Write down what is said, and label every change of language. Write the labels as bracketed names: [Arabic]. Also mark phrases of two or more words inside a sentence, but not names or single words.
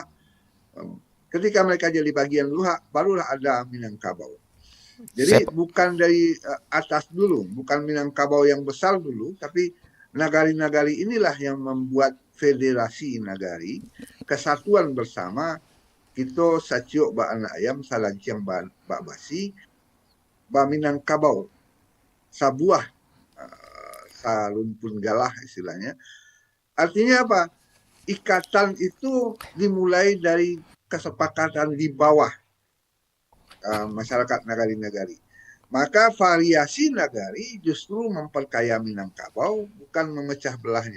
[Indonesian] Ketika mereka jadi bagian Luhak, barulah ada Minangkabau. Saya Jadi bukan dari atas dulu, bukan Minangkabau yang besar dulu, tapi nagari-nagari inilah yang membuat federasi nagari, kesatuan bersama. [Minangkabau] Kita saciok ba anak ayam salanciang ba basi ba Minangkabau sabuah salumpun galah istilahnya. [Indonesian] Artinya apa? Ikatan itu dimulai dari kesepakatan di bawah masyarakat nagari-nagari. Maka variasi nagari justru memperkaya Minangkabau, bukan memecah belahnya.